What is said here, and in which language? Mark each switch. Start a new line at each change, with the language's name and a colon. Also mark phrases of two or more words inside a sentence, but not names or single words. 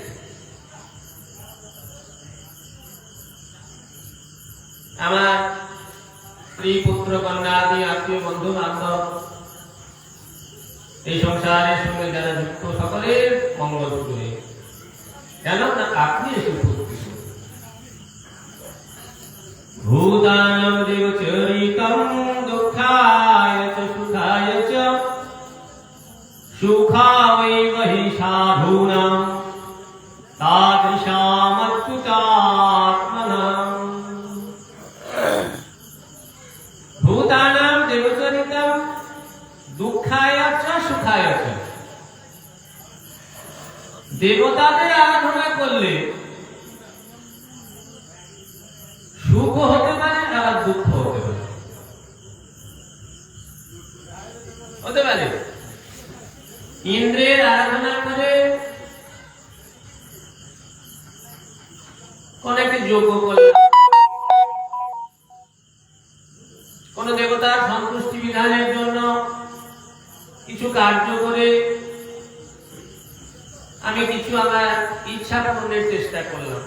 Bangla: আমার স্ত্রী, পুত্র, কন্যা আদি আত্মীয়, বন্ধু বান্ধব, এই সংসারের সঙ্গে যারা যুক্ত, সকলের মঙ্গল শুরু হয়ে গেছে। কেন না আপনি এসে উপস্থিত।
Sanskrit: ভূতানাং দেবচরিতং দুঃখায় চ সুখায় চ সুখাবৈব হি সাধূনাং তাদৃশামচ্যুতাত্মনাং। ভূতানাং দেবচরিতং দুঃখায় চ সুখায় চ।
Bangla: দেবতাদের আরাধনা করলে সুখ হতে পারে, আবার দুঃখ হতে পারে। ইন্দ্রের আরাধনা করে কোন একটি যজ্ঞ করলে, কোন দেবতার সন্তুষ্টি বিধানের জন্য কিছু কার্য করে আমি কিছু আমার ইচ্ছা পূরণের চেষ্টা করলাম।